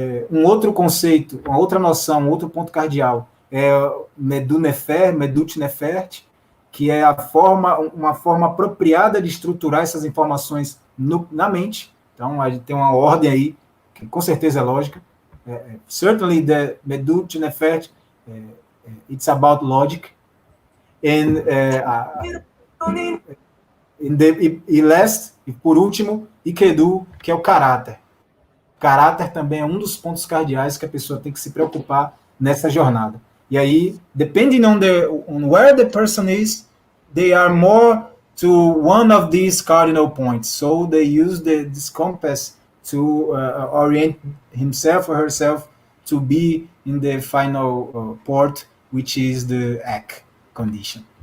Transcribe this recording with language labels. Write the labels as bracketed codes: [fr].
[pt] Um outro conceito, uma outra noção, um outro ponto cardeal é Medut Nefert, que é uma forma apropriada de estruturar essas informações na mente. Então, a gente tem uma ordem aí, que com certeza é lógica. [en] Certainly the Medut Nefert, it's about logic. [pt] And e por último, Ikedu, que é o caráter. Caráter também é um dos pontos cardeais que a pessoa tem que se preocupar nessa jornada. E aí, [en] depending on where the person is, they are more to one of these cardinal points. So they use this compass to orient himself or herself to be in the final port, which is the ACK condition.